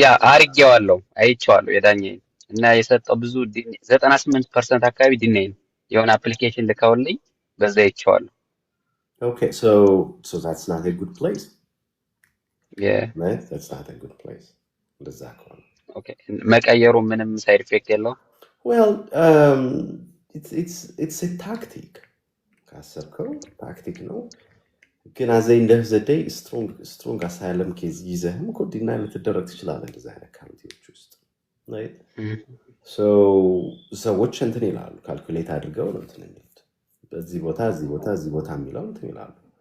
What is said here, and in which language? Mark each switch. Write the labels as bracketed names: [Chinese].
[Amharic] አርጌዋለሁ፣ አይቼዋለሁ የዳኘ እና የሰጠው ብዙ 98% አካባቢ ዲኔ ነው። የሆነ አፕሊኬሽን ልከውልኝ በዛ አይቼዋለሁ። [English] Okay, so that's not a good place, Yeah. right? That's not a good place. [Amharic] እንደዛ ከሆነ ኦኬ መቀየሩ ምንም ሳይድ ኢፌክት የለውም። [English] well it's a tactic [Amharic] ካሰብከው ታክቲክ ነው ግን አዘ ኢንድ ኦፍ ዘ ዴይ ስትሮንግ አሳይለም ኬዝ ይዘህም እኮ ዲናይ ልትደረግ ትችላለህ እንደዛ አይነት ካውንቲዎች ውስጥ [English] right so [Amharic] ሰዎች እንትን ይላሉ ካልኩሌት አድርገው ነው እንትን የሚሉት በዚህ ቦታ እዚህ ቦታ የሚለው እንትን ይላሉ